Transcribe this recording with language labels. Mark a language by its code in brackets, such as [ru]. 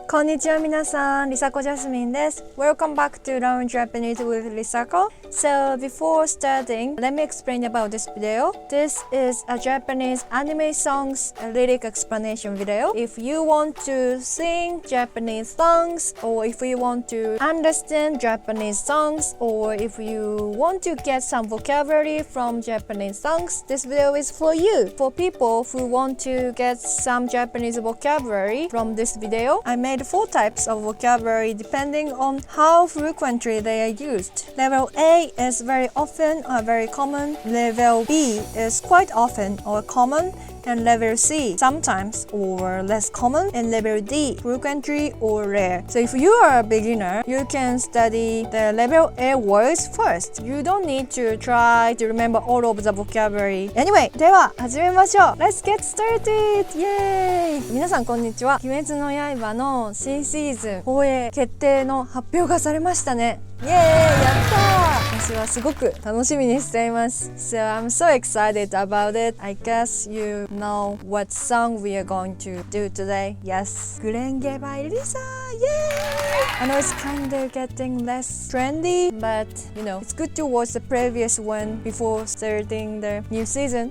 [ja] こんにちは皆さん、LiSAジャスミンです。 [en] Welcome back to Learn Japanese with LiSA. So before starting, let me explain about this video. This is a Japanese anime songs lyric explanation video. If you want to sing Japanese songs, or if you want to understand Japanese songs, or if you want to get some vocabulary from Japanese songs, this video is for you. For people who want to get some Japanese vocabulary from this video, I made 4 types of vocabulary depending on how frequently they are used. Level A is very often or very common. Level B is quite often or common. And level C, sometimes or less common. And level D, frequently or rare. So if you are a beginner, you can study the level A words first. You don't need to try to remember all of the vocabulary. [ja] Anyway, では始めましょう。 [en] Let's get started! [ja] イエーイ！皆さんこんにちは。鬼滅の刃の新シーズン放映決定の発表がされましたね。イエーイ！やったー！私はすごく楽しみにしています。 [en] So I'm so excited about it. I guess you know what song we are going to do today. Yes, Gurenge by LiSA. Yay! I know it's kind of getting less trendy, but you know, it's good to watch the previous one before starting the new season.